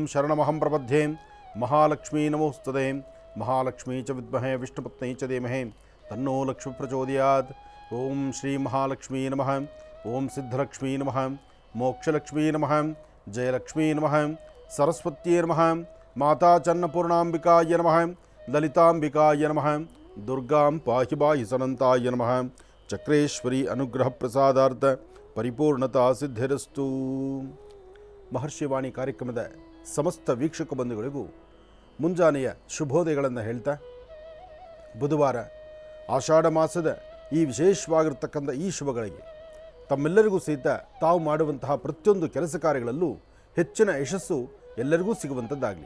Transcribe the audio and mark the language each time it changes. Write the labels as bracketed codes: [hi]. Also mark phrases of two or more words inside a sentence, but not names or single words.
[sa] शरणमहं प्रपद्ये महालक्ष्मी नमोस्तुते महालक्ष्मी च विद्महे विष्णुपत्नी च धीमहि तन्नो लक्ष्मी प्रचोदयात् ओं श्री महालक्ष्मी नमः ओं सिद्धलक्ष्मी नमः मोक्षलक्ष्मी नमः जयलक्ष्मी नमः सरस्वत्यै नमः माता चन्नपूर्णाम्बिकाय नमः ललिताम्बिकाय नमः दुर्गां पाहि बाहि सनन्ताय नमः चक्रेश्वरी अनुग्रह प्रसादार्थ परिपूर्णता सिद्धिरस्तु [kn] ಮಹರ್ಷಿವಾಣಿ ಕಾರ್ಯಕ್ರಮದ ಸಮಸ್ತ ವೀಕ್ಷಕ ಬಂಧುಗಳಿಗೂ ಮುಂಜಾನೆಯ ಶುಭೋದಯಗಳನ್ನು ಹೇಳ್ತಾ ಬುಧವಾರ ಆಷಾಢ ಮಾಸದ ಈ ವಿಶೇಷವಾಗಿರ್ತಕ್ಕಂಥ ಈ ಶುಭಗಳಿಗೆ ತಮ್ಮೆಲ್ಲರಿಗೂ ಸಹಿತ ತಾವು ಮಾಡುವಂತಹ ಪ್ರತಿಯೊಂದು ಕೆಲಸ ಕಾರ್ಯಗಳಲ್ಲೂ ಹೆಚ್ಚಿನ ಯಶಸ್ಸು ಎಲ್ಲರಿಗೂ ಸಿಗುವಂಥದ್ದಾಗಲಿ.